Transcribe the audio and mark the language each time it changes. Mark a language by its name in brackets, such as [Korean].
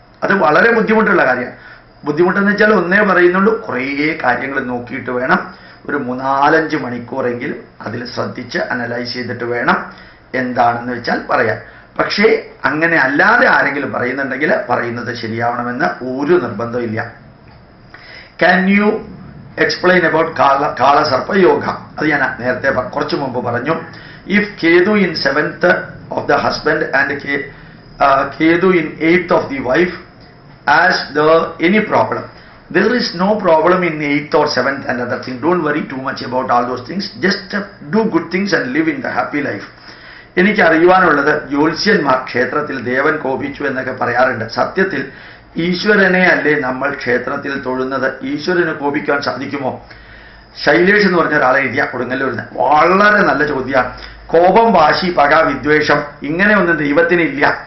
[Malayalam] അത് വളരെ ബുദ്ധിമുട്ടുള്ള കാര്യമാണ്. ബുദ്ധിമുട്ടെന്ന് വെച്ചാൽ ഒന്നേ പറയുന്നുള്ളൂ, കുറേ കാര്യങ്ങൾ നോക്കിയിട്ട് വേണം, ഒരു 3-4 മണിക്കൂറെങ്കിലും അതിൽ ശ്രദ്ധിച്ച് അനലൈസ് ചെയ്തിട്ട് വേണം എന്താണെന്ന് വെച്ചാൽ പറയാൻ. പക്ഷേ അങ്ങനെ അല്ലാതെ ആരെങ്കിലും പറയുന്നുണ്ടെങ്കിൽ പറയുന്നത് ശരിയാവണമെന്ന് ഒരു നിർബന്ധമില്ല. [English] Can you explain about കാളസർപ്പയോഗ? [Malayalam] അത് ഞാൻ നേരത്തെ കുറച്ചു മുമ്പ് പറഞ്ഞു. [English] If Ketu in 7th of the husband and Ketu in 8th of the wife, as there any problem? There is no problem in 8th or 7th and other thing. Don't worry too much about all those things. Just do good things and live in the happy life. [Malayalam] എനിക്ക് അറിയുവാനുള്ളത്, ജ്യോത്സ്യന്മാർ ക്ഷേത്രത്തിൽ ദേവൻ കോപിച്ചു എന്നൊക്കെ പറയാറുണ്ട്. സത്യത്തിൽ ഈശ്വരനെ അല്ലേ നമ്മൾ ക്ഷേത്രത്തിൽ തൊഴുന്നത്? ഈശ്വരന് കോപിക്കാൻ സാധിക്കുമോ? ശൈലേഷ് എന്ന് പറഞ്ഞ ഒരാളെ എഴുതിയ കൊടുങ്ങല്ലൂരിന് വളരെ നല്ല ചോദ്യമാണ്. കോപം, വാശി, പക, വിദ്വേഷം ഇങ്ങനെയൊന്നും ദൈവത്തിനില്ല.